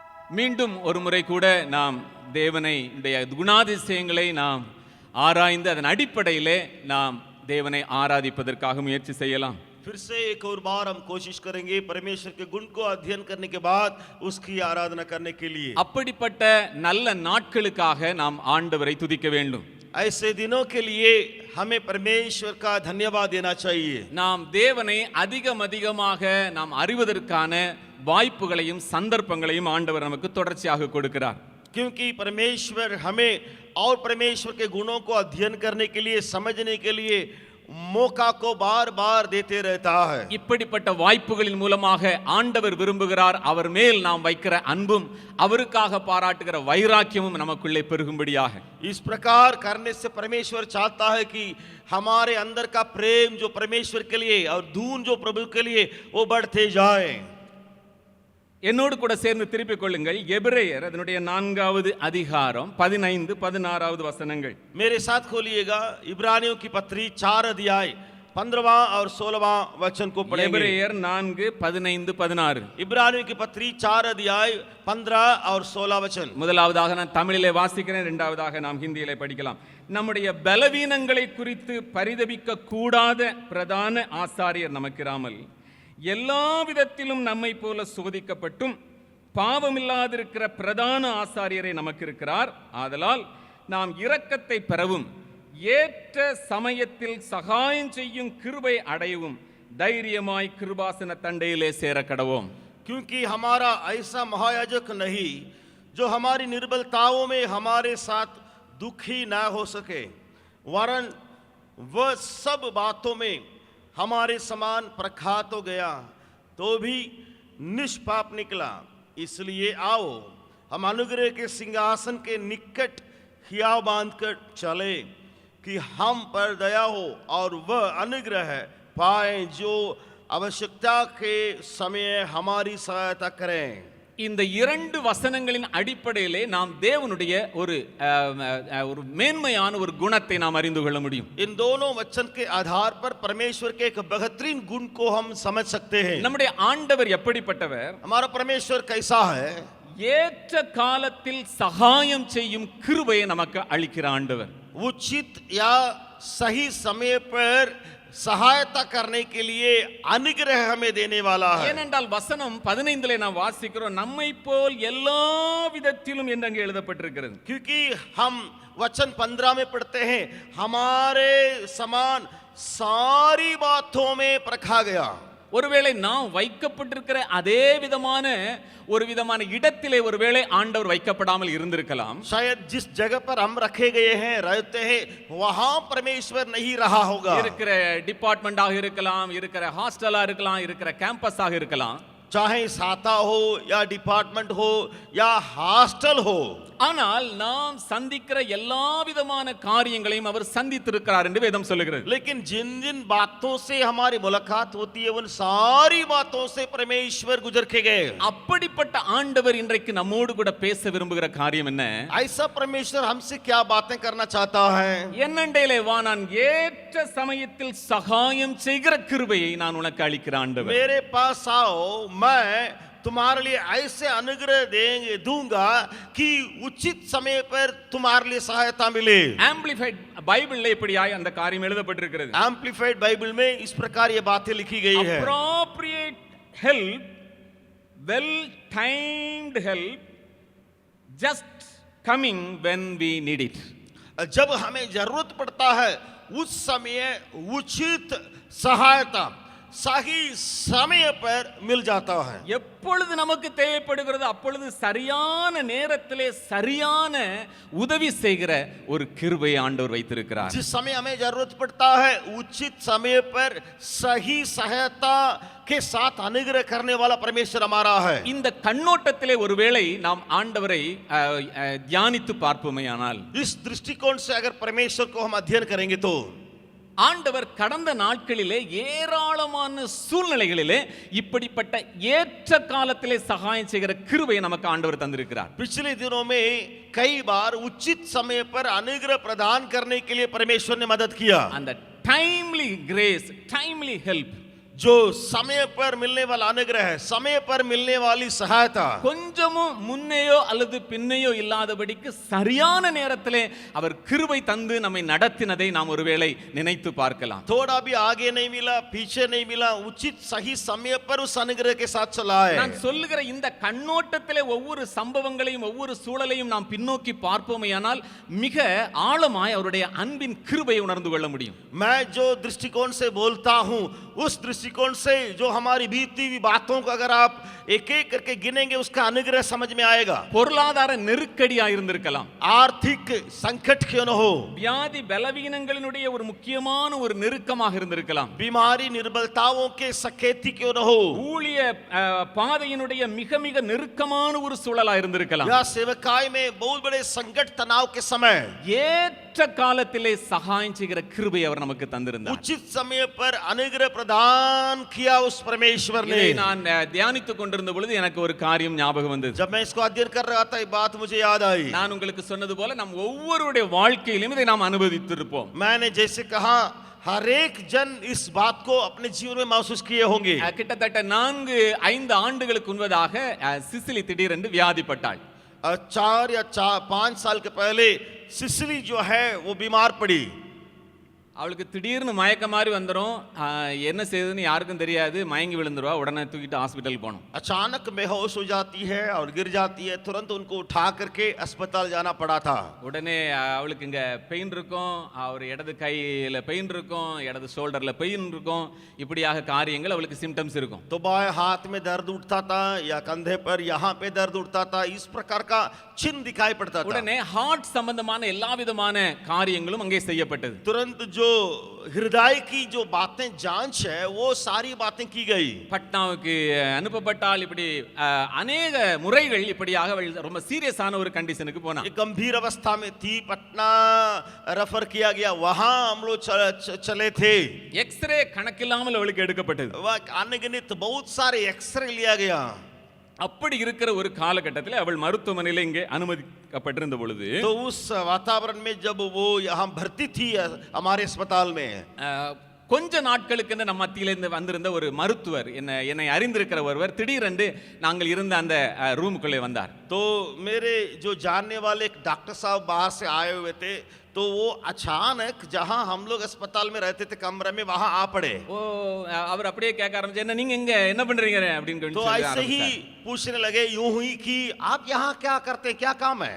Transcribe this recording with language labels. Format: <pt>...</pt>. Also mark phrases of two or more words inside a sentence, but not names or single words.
<ta>மீண்டும் ஒரு முறை கூட நாம் தேவனை குணாதிசயங்களை நாம் ஆராய்ந்து அதன் அடிப்படையிலே நாம் தேவனை ஆராதிப்பதற்காக முயற்சி செய்யலாம்.</ta> <hi>फिर से एक और बार हम कोशिश करेंगे परमेश्वर के गुण को अध्ययन करने के बाद उसकी आराधना करने के लिए.</hi> <ta>அப்படிப்பட்ட நல்ல நாட்களுக்காக நாம் ஆண்டவரை துதிக்க வேண்டும்.</ta> <hi>ऐसे दिनों के लिए हमें परमेश्वर का धन्यवाद देना चाहिए.</hi> <ta>நாம் தேவனை அதிகமாக நாம் அறிவதற்கான வாய்ப்புகளையும் சந்தர்ப்பங்களையும் ஆண்டவர் நமக்கு தொடர்ச்சியாக கொடுக்கிறார்.</ta> <hi>क्योंकि परमेश्वर हमें और परमेश्वर के गुणों को अध्ययन करने के लिए समझने के लिए मौका को बार-बार देते रहता है.</hi> <ta>இப்படிப்பட்ட வாய்ப்புகளின் மூலமாக ஆண்டவர் விரும்புகிறார் அவர் மேல் நாம் வைக்கிற அன்பும் அவருக்காக பாராட்டுகிற வைராக்கியமும் நமக்குள்ளே பெருகும்படியாக.</ta> <hi>इस प्रकार करने से परमेश्वर चाहता है कि हमारे अंदर का प्रेम जो परमेश्वर के लिए और धून जो प्रभु के लिए वो बढ़ते जाए.</hi> <ta>என்னோடு கூட சேர்ந்து திருப்பிக் கொள்ளுங்கள் எபிரேயர் அதனுடைய 4வது அதிகாரம் 15-16 வசனங்கள்.</ta> <hi>मेरे साथ खोलिएगा इब्रानियों की पत्री 4 अध्याय 15वां और 16वां वचन को पढ़ेंगे.</hi> <ta>எபிரேயர் 4:15-16.</ta> <hi>इब्रानियों की पत्री 4 अध्याय 15 और 16 वचन.</hi> <ta>முதலாவதாக நான் தமிழிலே வாசிக்கிறேன், இரண்டாவதாக நாம் ஹிந்தியிலே படிக்கலாம். நம்முடைய பலவீனங்களை குறித்து பரிதபிக்க கூடாத பிரதான ஆசாரியர் நமக்கிராமல் எல்லா விதத்திலும் நம்மை போல சோதிக்கப்பட்டும் பாவமில்லாதிருக்கிற பிரதான ஆசாரியரை நமக்கு இருக்கிறார். ஆதலால் நாம் இரக்கத்தை பெறவும் ஏற்ற சமயத்தில் சகாயம் செய்யும் கிருபை அடையவும் தைரியமாய் கிருபாசன தண்டையிலே சேர கடவோம்.</ta> <hi>क्योंकि हमारा ऐसा महायाजक नहीं जो हमारी निर्बलताओं में हमारे साथ दुखी ना हो सके, वरन वह सब बातों में हमारे समान परखा तो गया तो भी निष्पाप निकला. इसलिए आओ हम अनुग्रह के सिंहासन के निकट हियाव बांधकर चले कि हम पर दया हो और वह अनुग्रह पाए जो आवश्यकता के समय हमारी सहायता करें.</hi> <ta>இந்த இரண்டு வசனங்களின் அடிப்படையிலே நாம் தேவனுடைய ஒரு மேன்மையான ஒரு குணத்தை நாம் அறிந்து கொள்ள முடியும்.</ta> <hi>इन दोनों वचन के आधार पर परमेश्वर के एक बेहतरीन गुण को हम समझ सकते हैं.</hi> <ta>நம்முடைய ஆண்டவர் எப்படிப்பட்டவர்?</ta> <hi>हमारा परमेश्वर कैसा है?</hi> <ta>ஏற்ற காலத்தில் சகாயம் செய்யும் கிருபையை நமக்கு அளிக்கிற ஆண்டவர்.</ta> <hi>उचित या सही समय पर सहायता करने के लिए अनुग्रह हमें देने वाला है.</hi> <ta>ஏனென்றால் வசனம் 15லே நாம் வாசிக்கிறோம் நம்மை போல் எல்லா விதத்திலும் என்று அங்கே எழுதப்பட்டிருக்கிறது.</ta> <hi>क्योंकि हम वचन 15 में पढ़ते हैं हमारे समान सारी बातों में परखा गया.</hi> <ta>ஒருவேளை நாம் வைக்கப்பட்டிருக்கிற அதே விதமான ஒரு விதமான இடத்திலே ஒருவேளை ஆண்டவர் வைக்கப்படாமல் இருந்திருக்கலாம்.</ta> <hi>शायद जिस जगह पर हम रखे गए हैं रहते हैं वहां परमेश्वर नहीं रहा होगा.</hi> <ta>இருக்கிற டிபார்ட்மெண்டாக இருக்கலாம், இருக்கிற ஹாஸ்டலா இருக்கலாம், இருக்கிற கேம்பஸாக இருக்கலாம்,</ta> <hi>चाहे साता हो या डिपार्टमेंट हो या हॉस्टल हो.</hi> <ta>ஆனால் நாம் சந்திக்கிற எல்லா விதமான காரியங்களையும் அவர் சந்தித்திருக்கிறார் என்று வேதம் சொல்லுகிறது.</ta> <hi>लेकिन जिन जिन बातों से हमारी मुलाकात होती है उन सारी बातों से परमेश्वर गुजर के गए.</hi> <ta>அப்படிப்பட்ட ஆண்டவர் இன்றைக்கு நம்மோடு கூட பேச விரும்புகிற காரியம் என்ன?</ta> <hi>ऐसा परमेश्वर हमसे क्या बातें करना चाहता है?</hi> <ta>என்னண்டேலே வா, நான் ஏற்ற சமயத்தில் சகாயம் செய்கிற கிருபையை நான் உனக்கு அளிக்கிற ஆண்டவர்.</ta> <hi>मेरे पास आओ, मैं तुम्हारे लिए ऐसे अनुग्रह दूंगा कि उचित समय पर तुम्हारे लिए सहायता मिले.</hi> <ta>ஆம்பிளிஃபைட் பைபிள்ல இப்படியாய் அந்த காரியம் எழுதப்பட்டிருக்கிறது.</ta> <hi>एम्पलीफाइड बाइबल में इस प्रकार ये बातें लिखी गई है.</hi> <en>appropriate help, well timed help, just coming when we need it.</en> <hi>जब हमें जरूरत पड़ता है उस समय उचित सहायता सही समय पर मिल जाता है.</hi> <ta>எப்பொழுது நமக்கு தேவைப்படுகிறது அப்பொழுது சரியான நேரத்திலே சரியான உதவி செய்கிற ஒரு கிருபையை ஆண்டவர் வைத்திருக்கிறார்.</ta> <hi>जिस समय हमें जरूरत पड़ता है उचित समय पर सही सहायता के साथ अनुग्रह करने वाला परमेश्वर हमारा है.</hi> <ta>இந்த கண்ணோட்டத்திலே ஒருவேளை நாம் ஆண்டவரை தியானித்து பார்ப்போமேயானால்,</ta> <hi>इस दृष्टिकोण से अगर परमेश्वर को हम अध्ययन करेंगे तो</hi> <ta>ஆண்டவர் கடந்த நாட்களிலே ஏராளமான சூழ்நிலைகளிலே இப்படிப்பட்ட ஏற்ற காலத்திலே சகாயம் செய்கிற கிருபையை நமக்கு ஆண்டவர் தந்திருக்கிறார்.</ta> <hi>पिछले दिनों में कई बार उचित समय पर अनुग्रह प्रदान करने के लिए परमेश्वर ने मदद किया.</hi> <ta>அந்த</ta> <en>timely grace, timely help,</en> <hi>जो समय पर मिलने वाला अनुग्रह है, समय पर मिलने वाली सहायता,</hi> <ta>கொஞ்சமும் முன்னையோ அல்லது பின்னையோ இல்லாதபடிக்கு சரியான நேரத்திலே அவர் கிருபை தந்து நம்மை நடத்தினதை நாம் ஒருவேளை நினைத்து பார்க்கலாம்.</ta> <hi>थोड़ा भी आगे नहीं मिला, पीछे नहीं मिला, उचित सही समय पर उस अनुग्रह के साथ चलाए.</hi> <ta>நான் சொல்லுகிற இந்த கண்ணோட்டத்திலே ஒவ்வொரு சம்பவங்களையும் ஒவ்வொரு சூழலையும் நாம் பின்னோக்கி பார்ப்போமேயானால் மிக ஆழமாய் அவருடைய அன்பின் கிருபையை உணர்ந்து கொள்ள முடியும்.</ta> <hi>मैं जो दृष्टिकोण से बोलता हूं, उस दृष्टिकोण से जो हमारी बीती हुई बातों को अगर आप एक एक करके गिनेंगे, उसका अनुग्रह समझ में आएगा.</hi> <ta>பொருளாதார நெருக்கடியா இருந்திருக்கலாம்,</ta> <hi>आर्थिक संकट क्यों न हो,</hi> <ta>வியாதி பலவீனங்களினுடைய ஒரு முக்கியமான ஒரு நெருக்கமாக இருந்திருக்கலாம்,</ta> <hi>बीमारी निर्बलताओं के सकेती क्यों न हो,</hi> <ta>ஊழிய பாதையினுடைய மிக மிக நெருக்கமான ஒரு சூழலா இருந்திருக்கலாம்,</ta> <hi>या सेवकाई में बहुत बड़े संकट तनाव के समय</hi> <ta>ஏற்ற காலத்திலே சகாயம் செய்கிற கிருபை அவர் நமக்கு தந்திருந்தார்.</ta> <hi>उचित समय पर अनुग्रह प्रदान किया उस परमेश्वर ने.</hi> <ta>இதை நான் தியானித்துக் கொண்டிருந்த பொழுது எனக்கு ஒரு காரியம் ஞாபகம் வந்தது.</ta> <hi>जब मैं इसको अध्ययन कर रहा था, ये बात मुझे याद आई.</hi> <ta>நான் உங்களுக்கு சொன்னது போல நம் ஒவ்வொருடைய வாழ்க்கையிலும் இதை நாம் அனுபவித்திருப்போம்.</ta> <hi>मैंने जैसे कहा, हर एक जन इस बात को अपने जीवन में महसूस किए होंगे.</hi> <ta>கிட்டத்தட்ட 4-5 ஆண்டுகளுக்கு முன்பதாக சிசிலி திடீரென்று வியாதிப்பட்டாள்.</ta> <hi>4 या 5 साल के पहले सिसिली जो है वो बीमार पड़ी.</hi> <ta>அவளுக்கு திடீர்னு மயக்க மாதிரி வந்துடும், என்ன செய்யுதுன்னு யாருக்கும் தெரியாது, மயங்கி விழுந்துருவா, உடனே தூக்கிட்டு ஹாஸ்பிட்டல் போகணும்.</ta> <hi>अचानक बेहोश हो जाती है और गिर जाती है, तुरंत उनको उठा करके अस्पताल जाना पड़ा था.</hi> <ta>உடனே அவளுக்கு இங்க பெயின் இருக்கும், அவர் இடது கையில பெயின் இருக்கும், இடது</ta> <en>shoulderla pain</en> <ta>இருக்கும், இப்படியாக காரியங்கள் அவளுக்கு சிம்டம்ஸ் இருக்கும்.</ta> <hi>तो बाएं हाथ में दर्द उठता था या कंधे पर यहाँ पे दर्द उठता था, इस प्रकार का चिन्ह दिखाई पड़ता था.</hi> <ta>உடனே ஹார்ட் சம்பந்தமான எல்லா விதமான காரியங்களும் அங்கே செய்யப்பட்டது.</ta> <hi>तुरंत जो हृदय की जो बातें जांच है, वो सारी बातें की गई.</hi> <ta>பட்னாவுக்கு அனுப்பப்பட்டால் இப்படி அநேக முறைகள் இப்படியாக அவள் ரொம்ப சீரியஸான ஒரு கண்டிஷனுக்கு போனா.</ta> <hi>एक गंभीर अवस्था में थी, पटना रेफर किया गया, वहां हम लोग चले थे.</hi> <ta>எக்ஸ்ரே கணக்கில்லாமல் அவளுக்கு எடுக்கப்பட்டது.</ta> <hi>वह अनगिनत बहुत सारे एक्सरे लिया गया.</hi> <ta>அப்படி இருக்கிற ஒரு காலகட்டத்தில் அவள் மருத்துவமனையில் இங்கே அனுமதிக்கப்பட்டிருந்த பொழுது,</ta> <hi>तो उस वातावरण में जब वो यहाँ भर्ती थी हमारे अस्पताल में,</hi> <ta>கொஞ்ச நாட்களுக்கு நம்ம மத்தியிலிருந்து வந்திருந்த ஒரு மருத்துவர், என்னை அறிந்திருக்கிற ஒருவர் திடீரென்று நாங்கள் இருந்த அந்த ரூமுக்குள்ளே வந்தார்.</ta> <hi>तो मेरे जो जानने वाले एक डॉक्टर साहब बाहर से आए हुए थे, तो वो अचानक जहां हम लोग अस्पताल में रहते थे कमरे में, वहां आ पड़े.</hi> <ta>ஓ, அவர் அப்படியே கேட்க ஆரம்பிச்சு, என்ன நீங்க இங்க என்ன பண்றீங்க அப்படின்னு</ta> <hi>तो ऐसे ही पूछने लगे, यूं हुई कि आप यहाँ क्या करते, क्या काम है.</hi>